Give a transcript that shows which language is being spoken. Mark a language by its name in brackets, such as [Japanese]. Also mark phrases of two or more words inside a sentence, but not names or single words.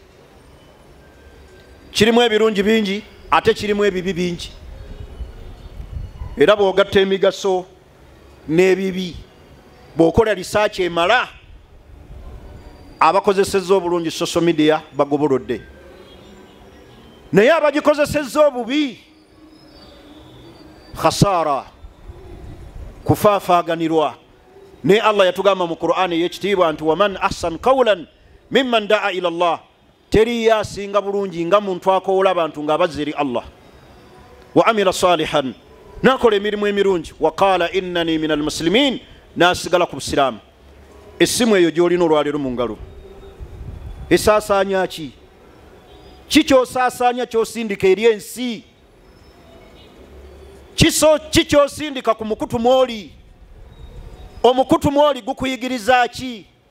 [Ganda] Kirimu ebirungi bingi ate kirimu ebibi bingi, era bw'ogatta emigaso n'ebibi, bw'okola risaaki emala, abakozesezza obulungi [English] social media [Ganda] bagobolodde, naye abagikozesezza obubi khasara, kufaafaganirwa. Naye Allah yatugamba mu Qur'ani ey'ekitiibwa nti [Arabic] ومن أحسن قولا ممن دعا إلى الله, [Ganda] teri yasinga bulungi nga muntu akoowola abantu ng'abazza eri Allah, [Arabic] وعمل صالحا, [Ganda] n'akola emirimu emirungi, [Arabic] وقال إنني من المسلمين, [Ganda] n'asigala ku busiraamu. Essimu eyo gy'olina olwaleero mu ngalo esaasaanya ki? Kikyosaasaanya kyosindika eri ensi? Kikyosindika ku mukutu mwoli? Omukutu mwoli gukuyigiriza ki?